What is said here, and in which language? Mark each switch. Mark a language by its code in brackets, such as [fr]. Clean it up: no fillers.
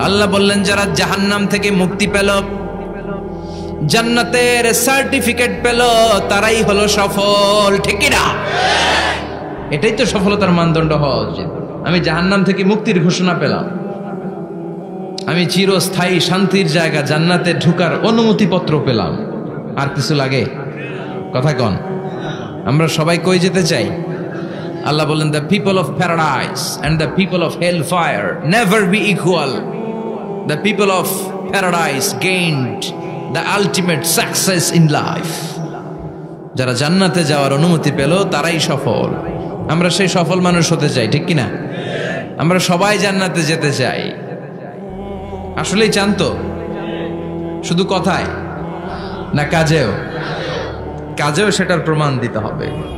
[bn] আল্লাহ বললেন যারা জাহান্নাম থেকে মুক্তি পেল, জান্নাতের সার্টিফিকেট পেল, তারাই হলো সফল, ঠিক না? এটাই তো সফলতার মানদণ্ড হওয়া উচিত। আমি জাহান্নাম থেকে মুক্তির ঘোষণা পেলাম, আমি চিরস্থায়ী শান্তির জায়গা জান্নাতে ঢুকার অনুমতিপত্র পেলাম, আর কিছু লাগে? কথা কন। আমরা সবাই কই যেতে চাই? আল্লাহ বললেন [en] the people of paradise and the people of hellfire never be equal. The people of paradise gained the ultimate success in life. [bn] যারা জান্নাতে যাওয়ার অনুমতি পেল তারাই সফল। আমরা সেই সফল মানুষ হতে চাই, ঠিক কিনা? আমরা সবাই জান্নাতে যেতে চাই। আসলেই চান তো? শুধু কথায় না কাজেও? কাজেও সেটার প্রমাণ দিতে হবে।